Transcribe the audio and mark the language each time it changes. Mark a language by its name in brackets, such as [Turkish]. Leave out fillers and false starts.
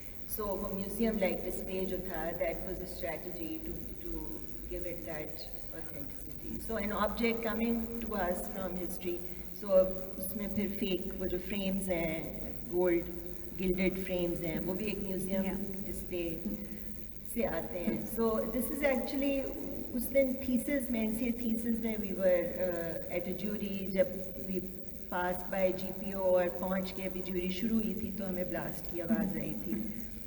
[English] So [Hindi] वो museum like display जो था, [English] that was a strategy to give it that authenticity. So an object coming to us from history. [Hindi] So उसमें फिर fake वो जो frames हैं, gold gilded frames हैं, वो भी एक museum display से आते हैं. [English] So this is actually [Hindi] उस दिन thesis में, NCA thesis में [English] we were at a jury, [Hindi] जब [English] we passed by GPO [Hindi] और पहुँच के अभी jury शुरू हुई थी तो हमें blast की आवाज़ आई थी.